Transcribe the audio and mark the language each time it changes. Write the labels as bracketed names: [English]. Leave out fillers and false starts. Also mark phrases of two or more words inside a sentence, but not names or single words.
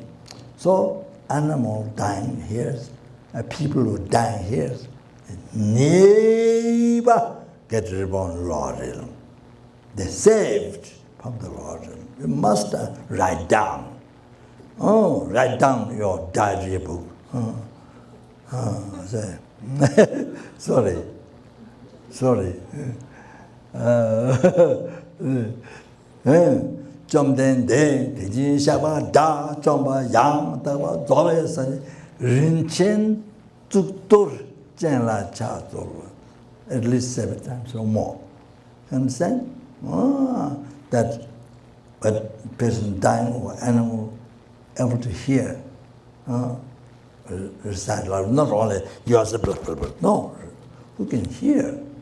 [English] So animal dying hears, people who dying hears, never get reborn Lord realm. They're saved from the Lord realm. You must write down. Write down your diary book. Sorry. Trong den de ji shaba da trong ba yang da ba zo sa rin chen tuk tur chen la cha zo at least 7 times or more. Understand? That but person dying or animal able to hear recite loud, not only yourself, no, who can hear.